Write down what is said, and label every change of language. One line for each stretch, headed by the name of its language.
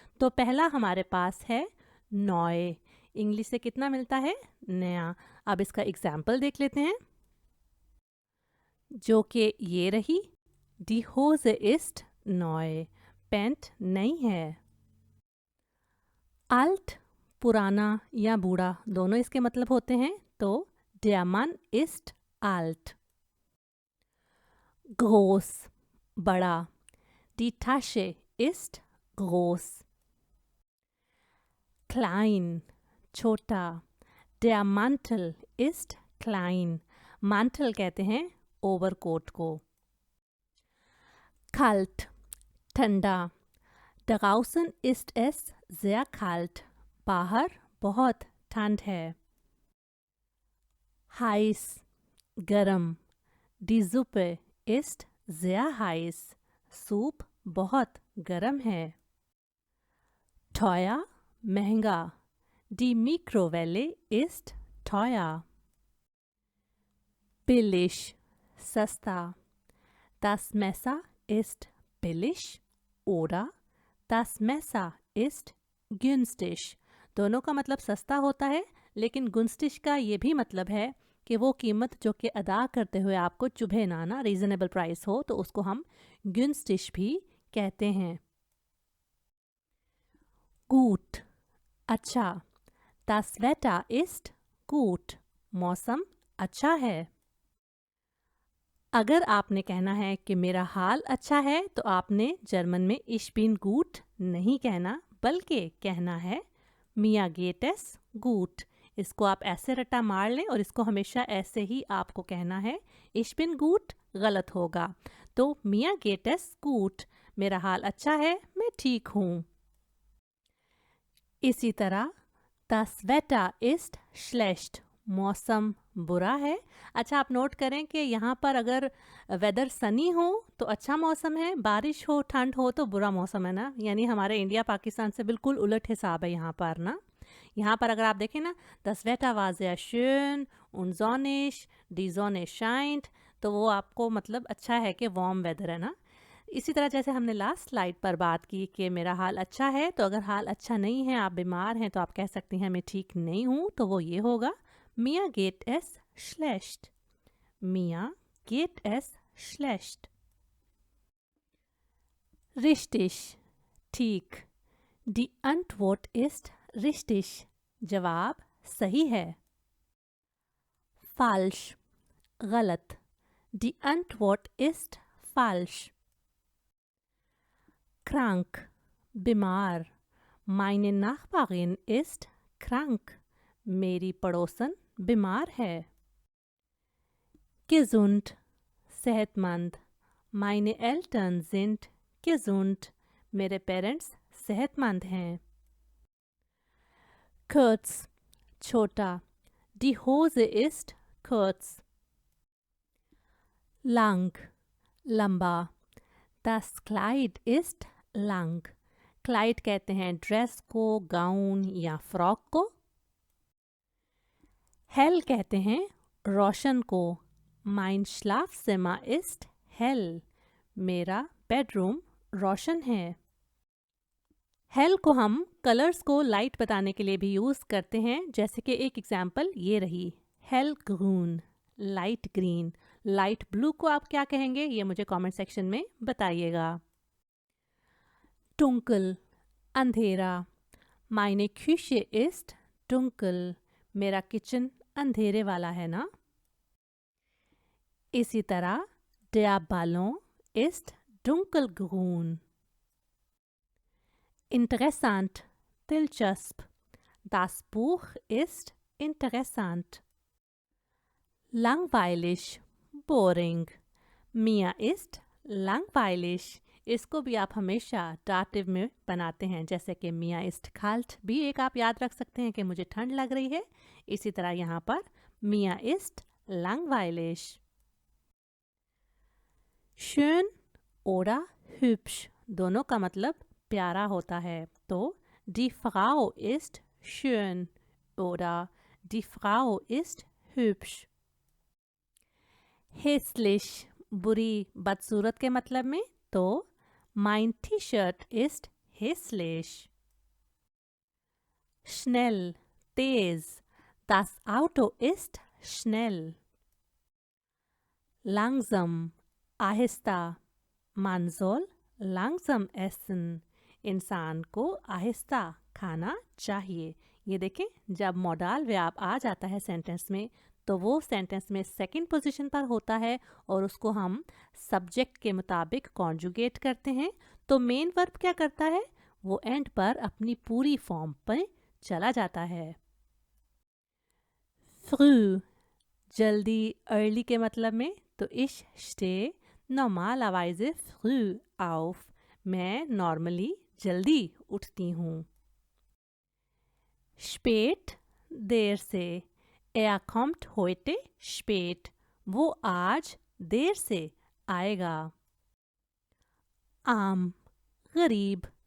Hindi: तो पहला हमारे पास है नॉय। इंग्लिश से कितना मिलता है? नया। अब इसका एग्जाम्पल देख लेते हैं, जो कि ये रही,
German: डी होज़े इस्ट नॉय,
Hindi: पैंट नई है। आल्ट पुराना या बूढ़ा, दोनों इसके मतलब होते हैं।
German: तो der Mann ist alt। groß बड़ा, die Tasche ist groß। klein छोटा, der Mantel ist klein।
Hindi: mantel कहते हैं ओवरकोट को।
German: kalt ठंडा, draußen ist es sehr kalt,
Hindi: बाहर बहुत ठंड है।
German: heiß गरम, die Suppe ist sehr heiß,
Hindi: soup बहुत गरम है।
German: teuer महंगा, die Mikrowelle ist teuer। billig
Hindi: सस्ता.
German: Das Messer ist billig oder das Messer ist günstig.
Hindi: दोनों का मतलब सस्ता होता है, लेकिन गुंस्टिश का ये भी मतलब है कि वो कीमत जो कि अदा करते हुए आपको चुभे ना, रीजनेबल प्राइस हो, तो उसको हम günstig भी कहते हैं.
German: Gut, अच्छा. Das Wetter ist gut.
Hindi: मौसम अच्छा है. अगर आपने कहना है कि मेरा हाल अच्छा है, तो आपने जर्मन में
German: Ich bin gut
Hindi: नहीं कहना, बल्कि कहना है
German: Mir geht es gut.
Hindi: इसको आप ऐसे रट्टा मार लें और इसको हमेशा ऐसे ही आपको कहना है.
German: Ich bin gut
Hindi: गलत होगा. तो
German: Mir geht es gut,
Hindi: मेरा हाल अच्छा है, मैं ठीक हूँ.
German: इसी तरह Das Wetter ist schlecht.
Hindi: मौसम बुरा है. अच्छा, आप नोट करें कि यहाँ पर अगर वेदर सनी हो तो अच्छा मौसम है, बारिश हो, ठंड हो तो बुरा मौसम है ना. यानी हमारे इंडिया पाकिस्तान से बिल्कुल उलट हिसाब है यहाँ पर ना. यहाँ पर अगर आप देखें ना,
German: Das Wetter war sehr schön und sonnig, die Sonne scheint,
Hindi: तो वो आपको मतलब अच्छा है कि वार्म वेदर है ना. इसी तरह जैसे हमने लास्ट स्लाइड पर बात की कि मेरा हाल अच्छा है, तो अगर हाल अच्छा नहीं है, आप बीमार हैं, तो आप कह सकती हैं मैं ठीक नहीं हूँ, तो वो ये होगा
German: Mir geht es schlecht. Mir geht es schlecht. Richtig, ठीक. Die Antwort ist richtig.
Hindi: जवाब सही है. Falsch, गलत.
German: Die Antwort ist falsch. Krank, बीमार. Meine Nachbarin ist krank.
Hindi: मेरी पड़ोसन बीमार है.
German: Gesund, सेहतमंद. Meine Eltern sind gesund.
Hindi: मेरे पेरेंट्स सेहतमंद हैं.
German: Kurz, छोटा. Die Hose ist kurz. Lang, लंबा. Das Kleid ist lang.
Hindi: Kleid कहते हैं ड्रेस को, गाउन या फ्रॉक को. Hell कहते हैं रोशन को.
German: Mein Schlafzimmer ist hell.
Hindi: मेरा बेडरूम रोशन है. हेल को हम कलर्स को लाइट बताने के लिए भी यूज़ करते हैं. जैसे कि एक एग्जांपल ये रही, hello green, light green. Light blue को आप क्या कहेंगे, ये मुझे कमेंट सेक्शन में बताइएगा.
German: dunkel, अंधेरा. Meine Küche ist dunkel.
Hindi: मेरा किचन अंधेरे वाला है ना.
German: इसी तरह der Ballon ist dunkelgrün. Interessant, दिलचस्प. Das Buch ist interessant. Langweilig, boring. Mir ist langweilig.
Hindi: इसको भी आप हमेशा दाटिव में बनाते हैं. जैसे कि
German: Mir ist kalt
Hindi: भी एक आप याद रख सकते हैं कि मुझे ठंड लग रही है. इसी तरह यहाँ पर
German: Mir ist langweilig. Schön oder hübsch,
Hindi: दोनों का मतलब प्यारा होता है.
German: तो die Frau ist schön oder die Frau ist hübsch.
Hindi: Hässlich, बुरी, बदसूरत के मतलब में.
German: तो mein T-Shirt ist hässlich. Schnell, तेज. Das Auto ist schnell. Langsam, आहिस्ता. Man soll langsam essen.
Hindi: इंसान को आहिस्ता खाना चाहिए. ये देखें, जब मॉडल वर्ब आ जाता है सेंटेंस में, तो वो सेंटेंस में सेकंड पोजीशन पर होता है और उसको हम सब्जेक्ट के मुताबिक कॉन्जुगेट करते हैं. तो मेन वर्ब क्या करता है, वो एंड पर अपनी पूरी फॉर्म पर चला जाता है. फ्रू, जल्दी, अर्ली के मतलब में.
German: तो ich stehe normalerweise früh auf.
Hindi: मैं नॉर्मली जल्दी उठती हूँ.
German: spät, देर से. Er kommt heute spät.
Hindi: वो आज देर से आएगा. arm, गरीब.